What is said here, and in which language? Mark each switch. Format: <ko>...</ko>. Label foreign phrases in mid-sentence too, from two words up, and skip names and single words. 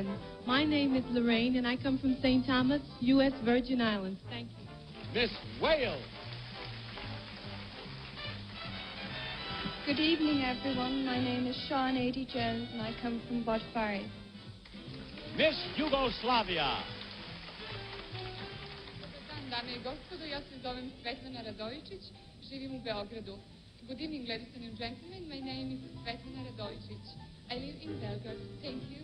<en>My name is Lorraine, and I come from St. Thomas, U.S. Virgin Islands. Thank you. Miss Wales. Good evening, everyone. My name is Sean A.D. Jones, and I come from Botfari. Miss Yugoslavia.</en> <sr>Dame i gospodo, ja se zovem Svetlana Radojičić, živim u Beogradu.</sr> <en>Good evening, ladies and gentlemen. My name is Svetlana Radojičić. I live in Belgrade. Thank you.</en>